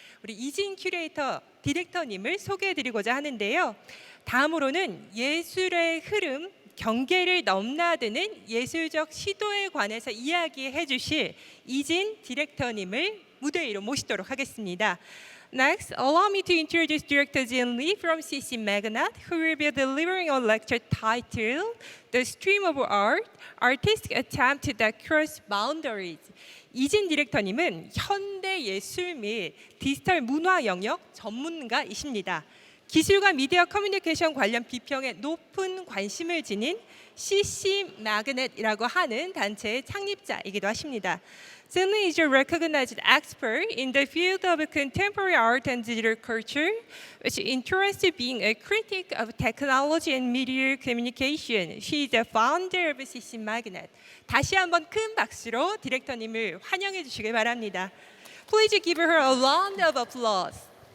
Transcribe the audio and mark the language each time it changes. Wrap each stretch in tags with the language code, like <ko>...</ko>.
<ko>우리 이진 큐레이터 디렉터님을 소개해드리고자 하는데요. 다음으로는 예술의 흐름, 경계를 넘나드는 예술적 시도에 관해서 이야기해 주실 이진 디렉터님을 무대 위로 모시도록 하겠습니다.</ko> <en>Next, allow me to introduce Director Jin Lee from CC Magnet, who will be delivering a lecture titled The Stream of Art, Artistic Attempt That Cross Boundaries.</en> <ko>이진 디렉터님은 현대 예술 및 디지털 문화 영역 전문가이십니다. 기술과 미디어 커뮤니케이션 관련 비평에 높은 관심을 지닌 CC Magnet이라고 하는 단체의 창립자이기도 하십니다.</ko> <en>Jin Lee is a recognized expert in the field of contemporary art and digital culture, which interests in being a critic of technology and media communication. She is the founder of CC Magnet.</en> <ko>다시 한번 큰 박수로 디렉터님을 환영해 주시길 바랍니다.</ko> <en>Please give her a round of applause.</en>